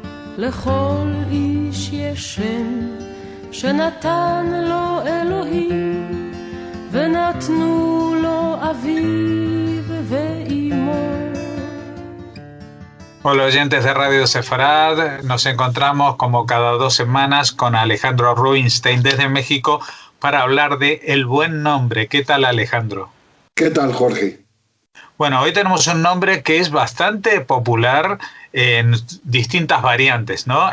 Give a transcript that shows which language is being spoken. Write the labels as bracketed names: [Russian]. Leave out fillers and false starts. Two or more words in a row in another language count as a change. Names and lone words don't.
[Hebrew] לכל איש יש שם שנתן לו אלוהים, ונתנו לו אביו ואימו. [Spanish] Hola oyentes de Radio Sefarad, nos encontramos como cada 2 semanas con Alejandro Rubinstein desde México para hablar de El Buen Nombre. ¿Qué tal, Alejandro? ¿Qué tal, Jorge? Bueno, hoy tenemos un nombre que es bastante popular en distintas variantes, ¿no?